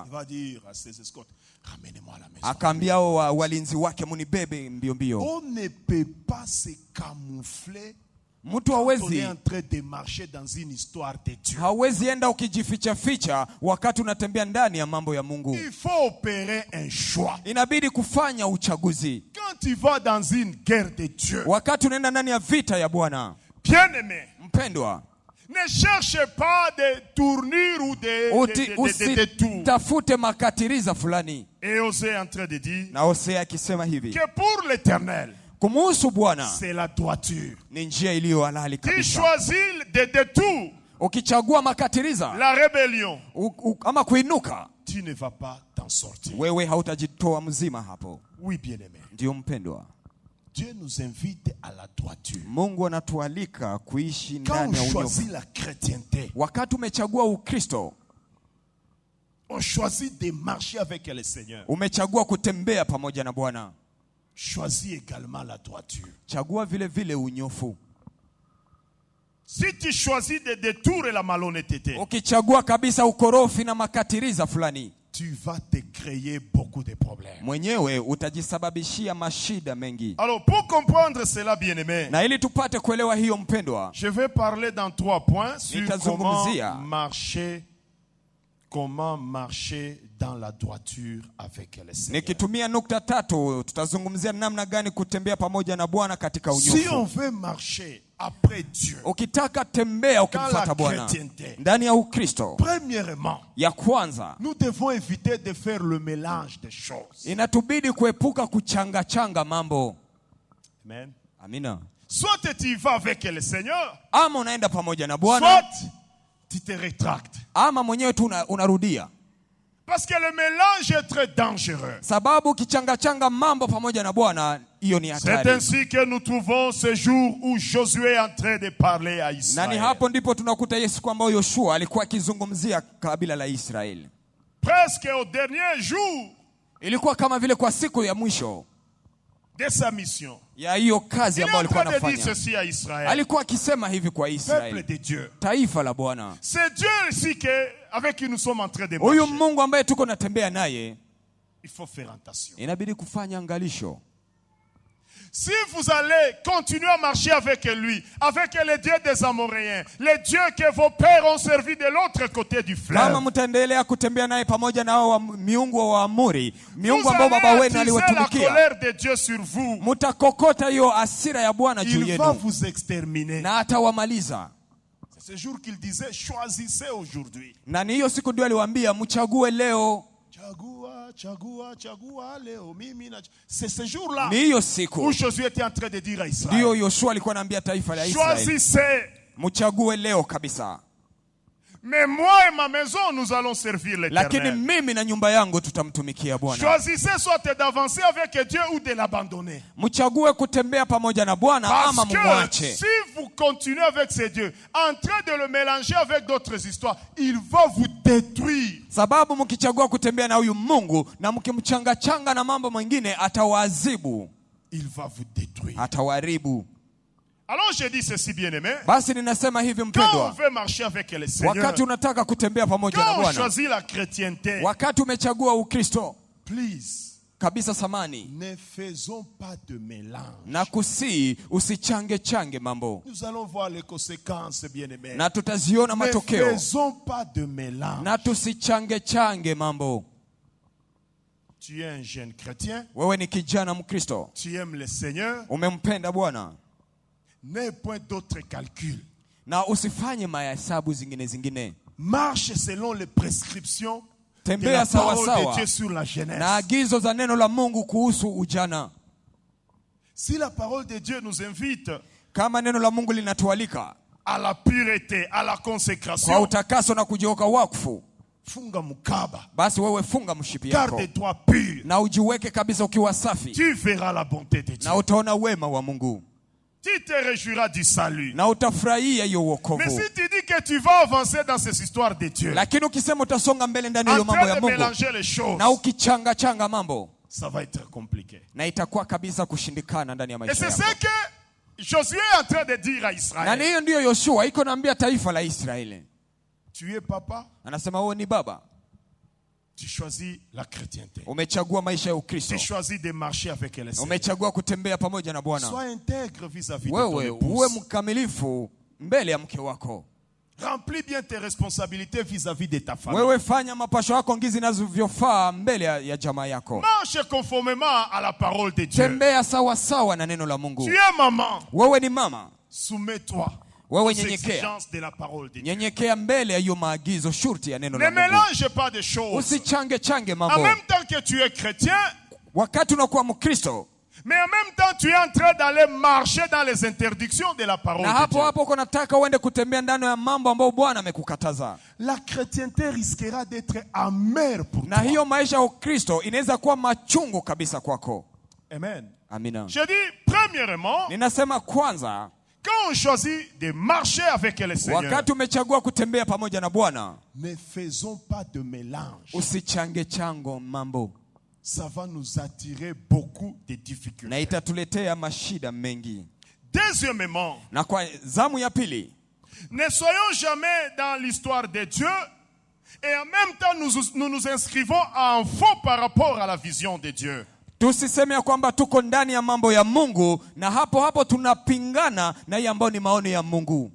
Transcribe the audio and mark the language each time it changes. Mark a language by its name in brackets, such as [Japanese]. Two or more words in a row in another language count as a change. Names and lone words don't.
[French] il va dire à ses escortes, ramenez-moi à la maison. [Swahili] akaambia hao walinzi wake, munibebe mbio mbio. [French] On ne peut pas se camoufler [Swahili] Mtu [French] quand on est [Swahili] hawezi [French] en train de marcher dans une histoire de Dieu. [Swahili] hawezi enda ukijificha ficha wakati unatembea ndani ya mambo ya Mungu. [French] Il faut opérer un choix. [Swahili] Inabidi kufanya uchaguzi. [French] Quand tu vas dans une guerre de Dieu, [Swahili] Wakati unaenda ndani ya vita ya Bwana, [French] bien-aimé, [Swahili] mpendwa, [French] ne cherche pas des tournures ou des détours. [Swahili] usitafute makatiriza fulani. [French] Et Osée est en train de dire [Swahili] Na Hosea akisema hivi, [French] que pour l'Éternel, [Swahili] kumuhusu Bwana [French] c'est la droiture. [Swahili] ni njia iliyo halali [French] Tu [Swahili] kabisa. [French] choisis des détours, [Swahili] Ukichagua makatiriza [French] la rébellion, [Swahili] ama kuinuka, [French] tu ne vas pas t'en sortir. [Swahili] wewe hautajitoa mzima hapo. [French] Oui, bien-aimé. [Swahili] Ndio mpendwa, [French] Dieu nous invite à la droiture. [Swahili] Mungu anatualika kuishi [French] Quand [Swahili] ndani ya [French] on [Swahili] unyofu. [French] choisit la chrétienté, [Swahili] Wakati umechagua Ukristo, [French] on choisit de marcher avec le Seigneur. [Swahili] umechagua kutembea pamoja na Bwana, [French] Choisis également la droiture. [Swahili] chagua vile vile unyofu. [French] Si tu choisis des détours et la malhonnêteté, [Swahili] Ukichagua kabisa ukorofi na makatiriza fulani, [French] tu vas te créer beaucoup de problèmes. [Swahili] mwenyewe utajisababishia mashida mengi. [French] Alors, pour comprendre cela, bien-aimé, [Swahili] Na ili tupate kuelewa hiyo mpendwa, [French] je vais parler dans 3 points sur [Swahili] Nitazungumzia. [French] comment marcher dans la droiture avec le Seigneur. [Swahili] nikitumia nukta 3 tutazungumzia namna gani kutembea pamoja na Bwana katika [French] Si on [Swahili] unyofu. [French] veut marcher après Dieu, [Swahili] Ukitaka tembea [French] dans [Swahili] ukimfuata [French] la [Swahili] Bwana [French] chrétienté, [Swahili] ndani ya Ukristo, [French] premièrement, [Swahili] ya kwanza [French] nous devons éviter de faire le mélange des choses. [Swahili] inatubidi kuepuka kuchangachanga mambo. [French] Amen. [Swahili] Amina. [French] Soit tu y vas avec le Seigneur, [Swahili] Ama unaenda pamoja na Bwana, [French] soit tu te rétractes. [Swahili] ama mwenyewe tu unarudia. [French] Parce que le mélange est très dangereux. [Swahili] Sababu ukichangachanga mambo pamoja na Bwana, hiyo ni [French] C'est [Swahili] hatari. [French] ainsi que nous trouvons ce jour où Josué est en train de parler à [Swahili] Na ni [French] Israël. [Swahili] hapo ndipo tunakuta Yesu kwamba Yoshua alikuwa akizungumzia kabila la Israeli. [French] Presque au dernier jour [Swahili] Ilikuwa kama vile kwa siku ya mwisho [French] de sa mission. [Swahili] ya hiyo kazi [French] Il est [Swahili] ambayo [French] en [Swahili] alikuwa [French] train de dire [Swahili] anafanya. [French] ceci à Israël. [Swahili] Alikuwa akisema hivi kwa [French] Peuple [Swahili] Israeli, [French] de Dieu. [Swahili] taifa la Bwana. [French] C'est Dieu ici avec qui nous sommes en train de [Swahili] Huyu [French] marcher. [Swahili] Mungu ambaye tuko natembea naye, [French] Il faut faire attention. [Swahili] inabidi kufanya angalisho. [French] Si vous allez continuer à marcher avec lui, avec le Dieu des Amoréens, le Dieu que vos pères ont servi de l'autre côté du [Swahili] Kama [French] fleuve, [Swahili] mtaendelea kutembea naye pamoja na hao miungu wa Waamori, [French] vous [Swahili] miungu ambao baba [French] allez [Swahili] wenu [French] attiser la [Swahili] aliwatumikia, [French] colère de Dieu sur vous. [Swahili] mtakokota hiyo hasira ya Bwana juu [French] Il va [Swahili] yenu [French] vous exterminer. [Swahili] na atawamaliza. [French] C'est ce jour qu'il disait, choisissez aujourd'hui. [Swahili] Na ni hiyo siku ndio aliwaambia mchague leo. Chagua, chagua, chagua leo. [French] C'est ce jour-là [Swahili] Ni hiyo [French] où [Swahili] siku [French] Josué était en train de dire à [Swahili] ndio [French] Israël, [Swahili] Yoshua alikuwa anaambia taifa la Israeli, [French] choisissez. [Swahili] mchague leo kabisa. [French] Mais moi et ma maison, nous allons servir [Swahili] Lakini [French] l'Éternel. [Swahili] mimi na nyumba yangu tutamtumikia Bwana. [French] Choisissez soit d'avancer avec Dieu ou de l'abandonner. [Swahili] Mchague kutembea pamoja na Bwana ama [French] Parce que [Swahili] mumwache. [French] si vous continuez avec ces dieux, en train de le mélanger avec d'autres histoires, il va vous détruire. [Swahili] Sababu mkichagua kutembea na huyu Mungu na mkimchangachanga na mambo mengine, atawaadhibu, [French] Il va vous détruire. [Swahili] atawaharibu. [French] Alors je dis ceci, bien-aimé. [Swahili] Basi ninasema hivi [French] Quand on [Swahili] mpendwa, [French] veut marcher avec le Seigneur, [Swahili] wakati unataka kutembea pamoja na [French] quand on [Swahili] Bwana, [French] choisit la chrétienté, [Swahili] wakati umechagua Ukristo [French] please, [Swahili] kabisa, samani [French] ne faisons pas de mélange. [Swahili] na kusii, usichange change mambo, [French] Nous allons voir les conséquences, bien-aimé. [Swahili] na tutaziona [French] Ne [Swahili] matokeo, [French] faisons pas de mélange. [Swahili] na tusichange change mambo. [French] Tu es un jeune chrétien. [Swahili] Wewe ni kijana Mkristo. [French] Tu aimes le Seigneur. [Swahili] Umempenda Bwana. [French] N'aie point d'autres calculs. [Swahili] Na usifanye mahesabu zingine. [French] Marche selon les prescriptions de [Swahili] Tembea [French] la [Swahili] sawa [French] parole de [Swahili] sawa [French] Dieu sur la jeunesse. [Swahili] na agizo za neno la Mungu kuhusu ujana. [French] Si la parole de Dieu nous invite [Swahili] Kama neno la Mungu linatualika [French] à la pureté, à la [Swahili] kwa [French] consécration, [Swahili] utakaso na kujiweka wakfu, funga mukaba, basi wewe funga mshipi yako [French] garde-toi pur. [Swahili] na ujiweke kabisa ukiwa safi, [French] Tu verras la bonté de Dieu. [Swahili] na utaona wema wa Mungu [French] Tu te réjouiras du salut. [Swahili] na utafurahia hiyo [French] Mais [Swahili] wokovu. [French] si tu dis que tu vas avancer dans ces histoires de Dieu, [Swahili] Lakini ukisema utasonga mbele ndani ya [French] en [Swahili] hiyo mambo [French] train [Swahili] ya [French] de [Swahili] Mungu [French] mélanger les choses, [Swahili] na ukichanga mambo, [French] ça va être compliqué. [Swahili] na itakuwa kabisa kushindikana ndani ya [French] Et [Swahili] maisha [French] c'est ce [Swahili] yako. [French] que Josué est en train de dire à [Swahili] Na [French] Israël. [Swahili] hiyo ndiyo Yoshua iko naambia taifa la Israeli. [French] Tu es papa, [Swahili] Anasema wewe ni baba, [French] tu choisis la chrétienté. [Swahili] umechagua maisha ya Ukristo, [French] Tu choisis de marcher avec le Seigneur. [Swahili] umechagua kutembea pamoja na Bwana. [French] Sois intègre vis-à-vis de ton [Swahili] Wewe uwe [French] épouse. [Swahili] mkamilifu mbele ya mke wako. [French] Remplis bien tes responsabilités vis-à-vis de ta famille. [Swahili] Wewe fanya mapasho yako ngizi zinavyofaa mbele ya jamaa yako. [French] Marche conformément à la parole de Dieu. [Swahili] Tembea sawa sawa na neno la Mungu. [French] Tu es maman. [Swahili] Wewe ni mama, [French] Soumets-toi [Swahili] wewe [French] aux [Swahili] nyenyekea. [French] exigences de la parole de Dieu. [Swahili] Nyenyekea mbele ya hiyo maagizo shurti ya neno [French] Ne [Swahili] la Mungu. [French] mélange pas de choses. [Swahili] Usichange [French] En [Swahili] mambo. [French] même temps que tu es chrétien, [Swahili] Wakati unakuwa Mkristo [French] mais en même temps tu es en train d'aller marcher dans les interdictions de la parole [Swahili] na [French] de Dieu. [Swahili] hapo uko nataka uende kutembea ndani ya mambo ambayo Bwana amekukataza. [French] La chrétienté risquera d'être amère pour [Swahili] Na [French] toi. [Swahili] hiyo maisha ya Ukristo inaweza kuwa machungu kabisa kwako. [French] Amen. [Swahili] Amina. [French] Je dis, premièrement, [Swahili] Ninasema kwanza, [French] quand on choisit de marcher avec le Seigneur, [Swahili] wakati umechagua kutembea pamoja na Bwana, [French] ne faisons pas de mélange. [Swahili] usichange mambo, [French] Ça va nous attirer beaucoup de [Swahili] na [French] difficultés. [Swahili] itatuletea mashida mengi. [French] Deuxièmement, [Swahili] Na kwa zamu ya pili, [French] ne soyons jamais dans l'histoire de Dieu et en même temps nous nous inscrivons en faux par rapport à la vision de Dieu. [Swahili] tusiseme ya kwamba tuko ndani ya mambo ya Mungu na hapo tunapingana na hiyo ambayo ni maoni ya Mungu.